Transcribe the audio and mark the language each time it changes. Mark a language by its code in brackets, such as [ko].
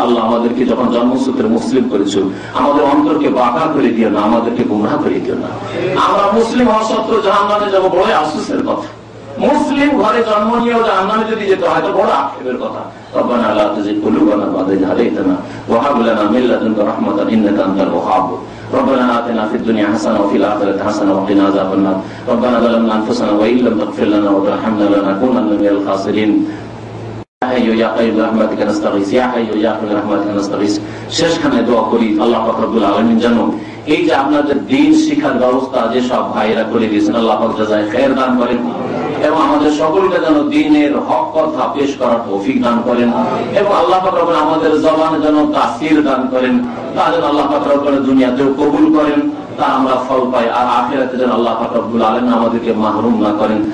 [bn] আল্লাহ আমাদেরকে যখন জন্মসূত্রে মুসলিম করেছো, আমাদের অন্তরকে বাঁকা করে দিও না, আমাদেরকে গুমরাহ করে দিও না। আমরা মুসলিম হওয়া সত্ত্বেও জাহান্নামে যাব, বড় আফসোসের কথা। মুসলিম ঘরে জন্ম নিয়েও জাহান্নামে যদি যেতে হয় তো বড় আক্ষেপের কথা। [ar] রব্বানা লা তুযিগ কুলুবানা বা'দা ইয হাদাইতানা ওয়া হাব লানা মিন লাদুনকা রাহমাতান ইন্নাকা আনতাল ওয়াহ্হাব। ربنا آتنا في الدنيا حسنة وفي الآخرة حسنة وقنا عذاب النار. ربنا ظلمنا أنفسنا وإن لم تغفر لنا وترحمنا لنكونن من الخاسرين. يا حي يا قيوم برحمتك نستغيث يا حي يا قيوم برحمتك نستغيث. [bn] শেষখানে দোয়া করি আল্লাহ পাক রব্বুল আলামিন যেন এই যে আপনাদের দ্বীন শিক্ষার ব্যবস্থা যে সব ভাইরা করে দিয়েছেন, আল্লাহ পাক জাযায়ে খায়ের দান করেন এবং আমাদের সকলকে যেন দ্বীনের হক কথা পেশ করার তৌফিক দান করেন এবং আল্লাহ পাক রব্বুল আমাদের জবানে যেন তাসির দান করেন, তা যেন আল্লাহ পাক রব্বুল দুনিয়াতেও কবুল করেন, তা আমরা ফল পাই, আর আখিরাতে যেন আল্লাহ পাক রব্বুল আলামিন আমাদেরকে মাহরুম না করেন।